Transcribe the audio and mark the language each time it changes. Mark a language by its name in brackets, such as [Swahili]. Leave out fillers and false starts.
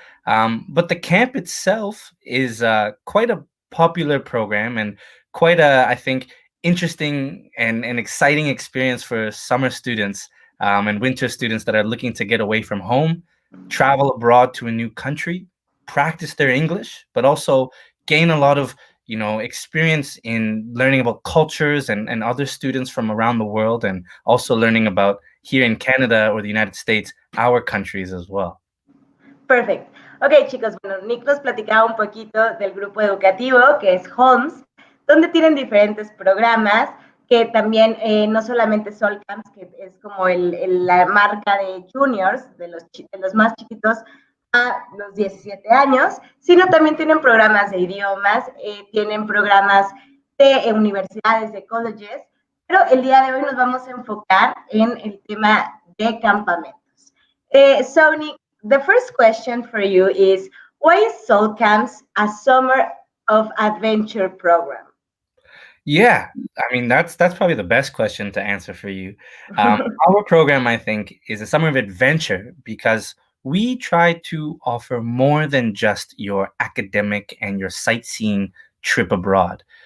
[English] But the camp itself is quite a popular program and quite a, I think, interesting and exciting experience for summer students and winter students that are looking to get away from home, travel abroad to a new country, practice their English, but also gain a lot of experience in learning about cultures and other students from around the world, and also learning about here in Canada or the United States, our countries as well. [Spanish] Perfecto. Ok, chicos, bueno, Nick nos platicaba un poquito del grupo educativo que es Homes, donde tienen diferentes programas que también no solamente Soul Camps, que es como la marca de juniors, de los más chiquitos a los 17 años, sino también tienen programas de idiomas, tienen programas de universidades, de colleges, pero el día de hoy nos vamos a enfocar en el tema de campamentos. [English] So, Nick, the first question for you is, why is Soul Camps a summer of adventure program? Yeah, I mean that's probably the best question to answer for you. Our program, I think, is a summer of adventure because we try to offer more than just your academic and your sightseeing trip abroad.